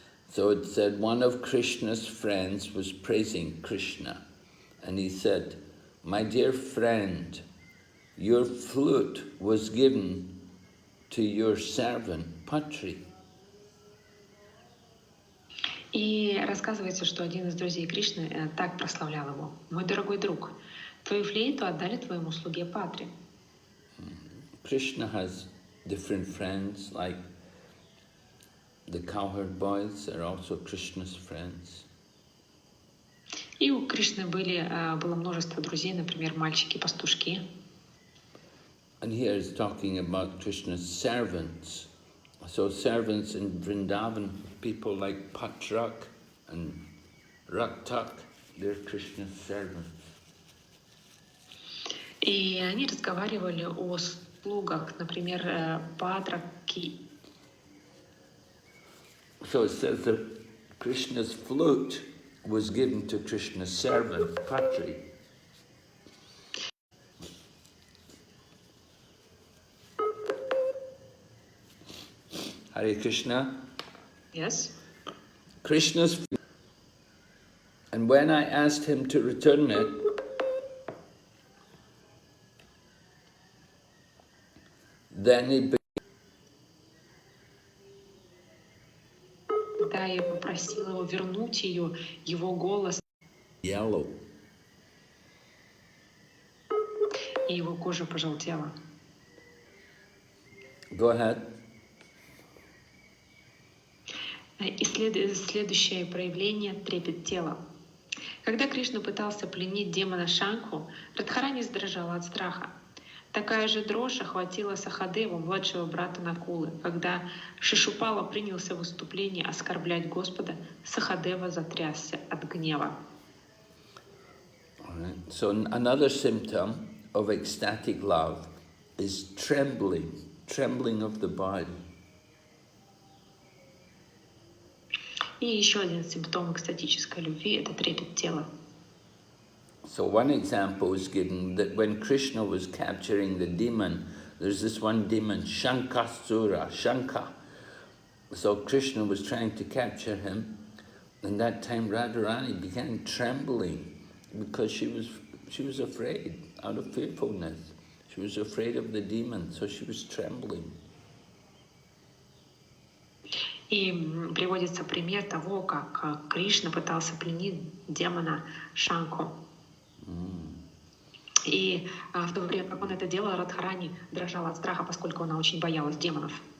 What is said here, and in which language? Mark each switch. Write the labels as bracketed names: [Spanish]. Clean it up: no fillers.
[English] So it said one of Krishna's friends was praising Krishna, and he said, "My dear friend, your flute was given to your servant Patri." [Russian] И рассказывается, что один из друзей Кришны так прославлял его: «Мой дорогой друг, твою флейту отдали твоему слуге Патри». [English] Krishna has different friends, like the cowherd boys are also Krishna's friends. [Russian] И у Кришны было множество друзей, например, мальчики-пастушки. [English] And here is talking about Krishna's servants. So servants in Vrindavan, people like Patrak and Raktak, they're Krishna's servants. [Russian] И они разговаривали о слугах, например, Патраки. [English] So it says that Krishna's flute was given to Krishna's servant, Patri. Hare Krishna. Yes. Krishna's flute. And when I asked him to return it, then he [Russian] Когда я попросила его вернуть ее, его голос [English] yellow. [Russian] и его кожа пожелтела. [English] Go ahead. [Russian] И следующее проявление — трепет тела. Когда Кришна пытался пленить демона Шанху, Радхарани задрожала от страха. Такая же дрожь охватила Сахадеву, младшего брата Накулы. Когда Шишупала принялся в выступлении оскорблять Господа, Сахадева затрясся от гнева. [English] All right. So another symptom of ecstatic love is trembling of the body. [Russian] И еще один симптом экстатической любви — это трепет тела. [English] So one example is given that when Krishna was capturing the demon, there's this one demon, Shankasura, Shanka. So Krishna was trying to capture him, and that time Radharani began trembling because she was afraid, out of fearfulness. She was afraid of the demon, so she was trembling. [Russian] И приводится пример того, как Кришна пытался пленить демона Шанку. И в то время, как он это делал, Радхарани дрожала от страха, поскольку она очень боялась демонов.